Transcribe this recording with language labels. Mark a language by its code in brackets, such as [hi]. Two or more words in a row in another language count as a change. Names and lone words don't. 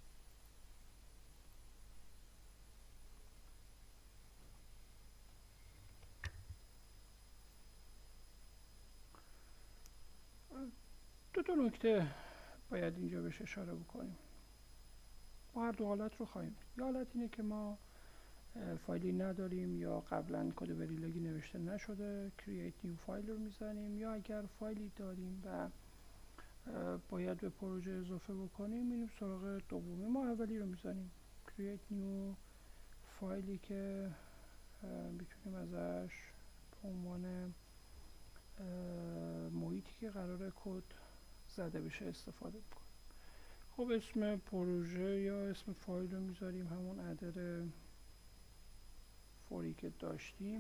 [fa] دو نکته باید اینجا بهش اشاره بکنیم. ما هر دو حالت رو خواهیم دید. یا حالت اینه که ما فایلی نداریم یا قبلا کد وریلاگی نوشته نشده، [en] create new [fa] فایل رو میزنیم، یا اگر فایلی داریم و باید به پروژه اضافه بکنیم میریم سراغ دومی. ما اولی رو میزنیم [en] create new [fa] فایلی که میتونیم ازش به عنوان محیطی که قرار کد زده بشه استفاده بکنیم. خب، اسم پروژه یا اسم فایل رو میذاریم همون عدد فوری که داشتیم.